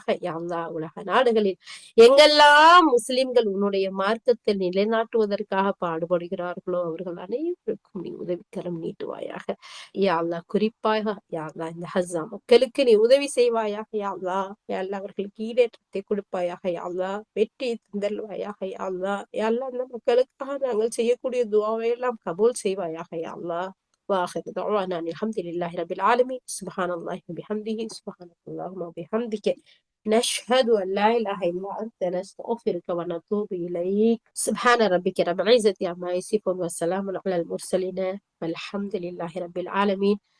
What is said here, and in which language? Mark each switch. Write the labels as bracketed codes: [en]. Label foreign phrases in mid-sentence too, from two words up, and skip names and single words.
[ar] يا الله [ta] உலக நாடுகளில் எங்கெல்லாம் முஸ்லிம்கள் உன்னுடைய மார்க்கத்தை நிலைநாட்டுவதற்காக பாடுபடுகிறார்களோ அவர்கள் அனைவருக்கும் நீ உதவிக்கரம் நீட்டுவாயாக. [ar] يا الله [ta] குறிப்பாக [ar] يا الله [ta] இந்த ஹஸ்ஸா மக்களுக்கு நீ உதவி செய்வாயாக. [ar] يا الله، يا الله [ta] அவர்களுக்கு ஈடேற்றத்தை கொடுப்பாயாக. [ar] يا الله [ta] வெற்றியை தந்தல்வாயாக. [ar] يا الله، يا الله [ta] இந்த மக்களுக்காக நாங்கள் செய்யக்கூடிய துஆவை எல்லாம் கபூல் செய்வாயாக. [ar] يا الله وآخر دعوانا أن الحمد لله رب العالمين. سبحان الله وبحمده، سبحانك اللهم وبحمدك، نشهد أن لا إله إلا أنت، نستغفرك ونتوب إليك. سبحان ربك رب العزة عما يصفون، والسلام على المرسلين، والحمد لله رب العالمين.